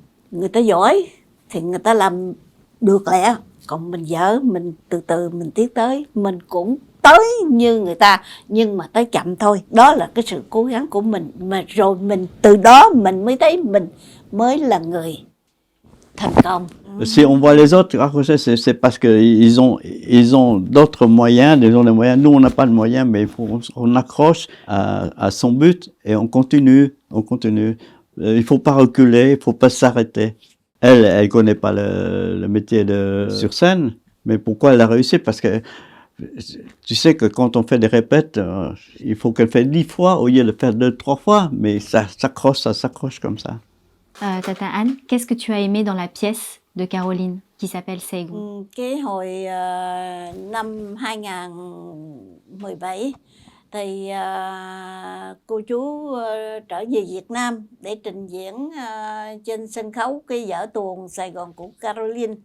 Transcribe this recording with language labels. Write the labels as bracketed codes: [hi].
[vi] Người ta giỏi thì người ta làm được lẹ, còn mình dở, mình từ từ mình tiến tới, mình cũng tới như người ta nhưng mà tới chậm thôi. Đó là cái sự cố gắng của mình, mà rồi mình từ đó mình mới thấy mình mới là người thành công. [fr] Si on voit les autres accrocher, c'est parce qu'ils ont d'autres moyens, ils ont des moyens. Nous, on n'a pas de moyens, mais il faut on accroche à son but et on continue. Il faut pas reculer, il faut pas s'arrêter. Elle connaît pas le métier de sur scène, mais pourquoi elle a réussi? Parce que tu sais que quand on fait des répètes, il faut qu'elle fait 10 fois au lieu de faire 2-3 fois, mais ça s'accroche comme ça. Tata Anne, qu'est-ce que tu as aimé dans la pièce de Caroline qui s'appelle Seigu? [vi] Cái hồi năm 2017 thì cô chú trở về Việt Nam để trình diễn trên sân khấu cái vở tuồng Sài Gòn của Caroline.